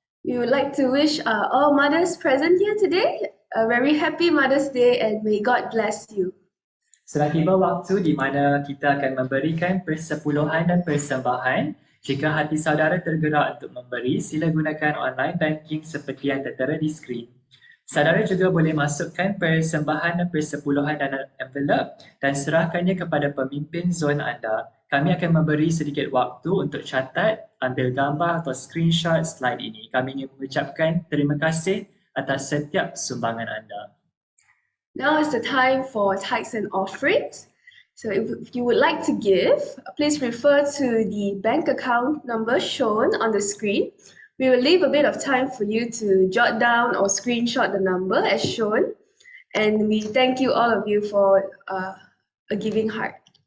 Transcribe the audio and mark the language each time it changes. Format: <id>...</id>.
<en>We would like to wish all mothers present here today a very happy Mother's Day and may God bless you.</en> <ms>Sudah tiba waktu di mana kita akan memberikan persepuluhan dan persembahan. Jika hati saudara tergerak untuk memberi, sila gunakan online banking seperti yang tertera di skrin. Saudara juga boleh masukkan persembahan dan persepuluhan dalam envelop dan serahkannya kepada pemimpin zon anda. Kami akan memberi sedikit waktu untuk catat, ambil gambar atau screenshot slide ini. Kami ingin mengucapkan terima kasih atas setiap sumbangan anda.</ms> <en>Now is the time for tithes and offerings. So if you would like to give, please refer to the bank account number shown on the screen. We will leave a bit of time for you to jot down or screenshot the number as shown. And we thank you all of you for a giving heart.</en>